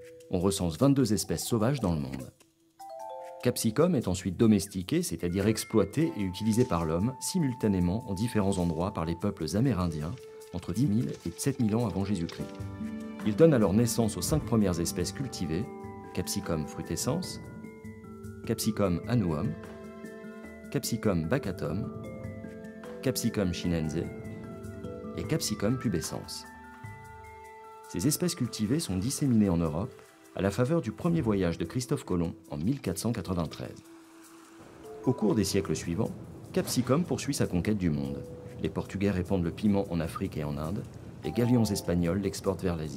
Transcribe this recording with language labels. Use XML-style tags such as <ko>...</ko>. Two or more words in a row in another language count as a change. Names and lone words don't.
<fr>on recense 22 espèces sauvages dans le monde. Capsicum est ensuite domestiqué, c'est-à-dire exploité et utilisé par l'homme simultanément en différents endroits par les peuples amérindiens entre 10 000 et 7 000 ans avant Jésus-Christ. Il donne alors naissance aux 5 premières espèces cultivées, Capsicum frutescens, Capsicum annuum, Capsicum baccatum, Capsicum chinense et Capsicum pubescens. Ces espèces cultivées sont disséminées en Europe à la faveur du premier voyage de Christophe Colomb en 1493. Au cours des siècles suivants, Capsicum poursuit sa conquête du monde. Les Portugais répandent le piment en Afrique et en Inde, les galions espagnols l'exportent vers l'Asie.</fr>